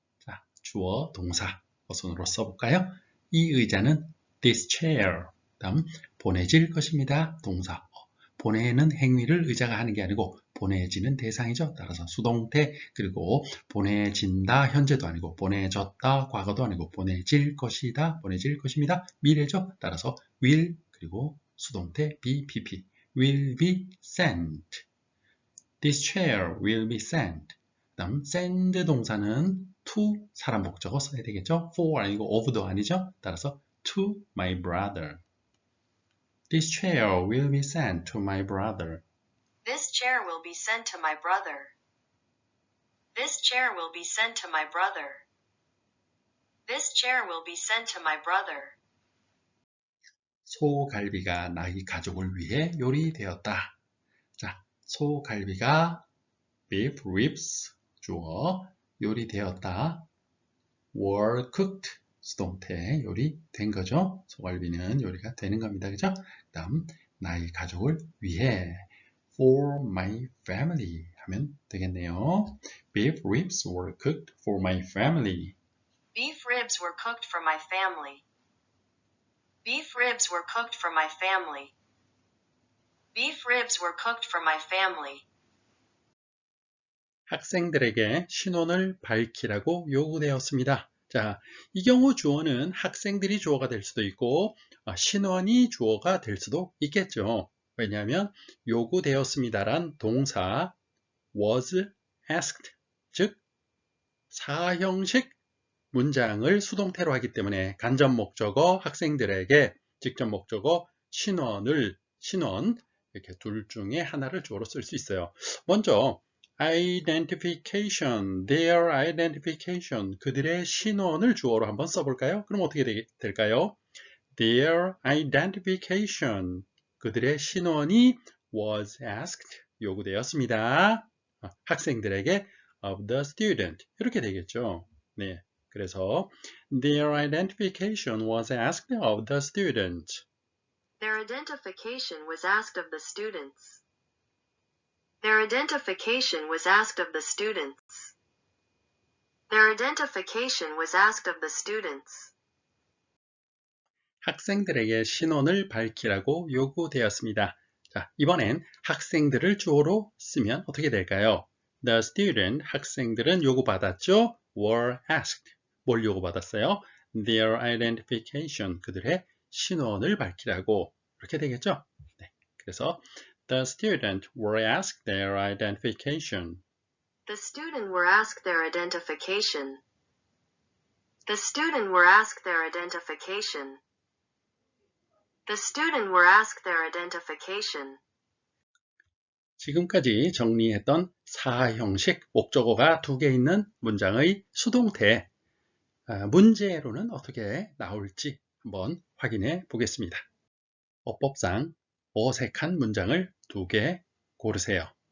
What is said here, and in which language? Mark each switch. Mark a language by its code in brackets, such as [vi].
[ko] 자, 주어, 동사, 어순으로 써볼까요? 이 의자는 this chair, 다음 보내질 것입니다. 동사, 보내는 행위를 의자가 하는 게 아니고 보내지는 대상이죠. 따라서 수동태, 그리고 보내진다, 현재도 아니고 보내졌다, 과거도 아니고 보내질 것이다, 보내질 것입니다. 미래죠. [en] 따라서 will, [ko] 그리고 수동태 [en] BPP, will be sent. This chair will be sent. [ko] 다음 send 동사는 to 사람 목적어 써야 되겠죠. for 아니고 of도 아니죠. 따라서 [en] to my brother. This chair will be sent to my brother. This chair will be sent to my brother. This chair will be sent to my brother. This chair will be sent to my brother. [ko] 소갈비가 나의 가족을 위해 요리되었다. 자, 소갈비가 beef ribs 주어 요리되었다. [en] were cooked [ko] 수동태 요리된 거죠. 소갈비는 요리가 되는 겁니다. 그죠? 다음 나의 가족을 위해 [en] for my family [ko] 하면 되겠네요. [en] Beef ribs were cooked for my family. Beef ribs were cooked for my family. Beef ribs were cooked for my family. Beef ribs were cooked for my family. [ko] 학생들에게 신원을 밝히라고 요구되었습니다. 자, 이 경우 주어는 학생들이 주어가 될 수도 있고 신원이 주어가 될 수도 있겠죠. 왜냐하면 요구되었습니다란 동사 was asked, 즉 사형식 문장을 수동태로 하기 때문에 간접 목적어 학생들에게, 직접 목적어 신원 이렇게 둘 중에 하나를 주어로 쓸 수 있어요. 먼저 identification, their identification, 그들의 신원을 주어로 한번 써볼까요? 그럼 어떻게 될까요? [en] Their identification, [ko] 그들의 신원이 [en] was asked, [ko] 요구되었습니다. 학생들에게 [en] of the student, [ko] 이렇게 되겠죠. 네, 그래서 [en] their identification was asked of the student. Their identification was asked of the students. Their identification was asked of the students. Their identification was asked of the students. [ko] 학생들에게 신원을 밝히라고 요구되었습니다. 자, 이번엔 학생들을 주어로 쓰면 어떻게 될까요? [en] The student, [ko] 학생들은 요구받았죠? were asked. 뭘 요구받았어요? [en] Their identification, [ko] 그들의 신원을 밝히라고. 이렇게 되겠죠? 네, 그래서 [en] The student were asked their identification. The student were asked their identification. The student were asked their identification. The student were asked their identification. [ko] 지금까지 정리했던 사형식 목적어가 2개 있는 문장의 수동태, 문제로는 어떻게 나올지 한번 확인해 보겠습니다. 어법상 어색한 문장을 2개 고르세요.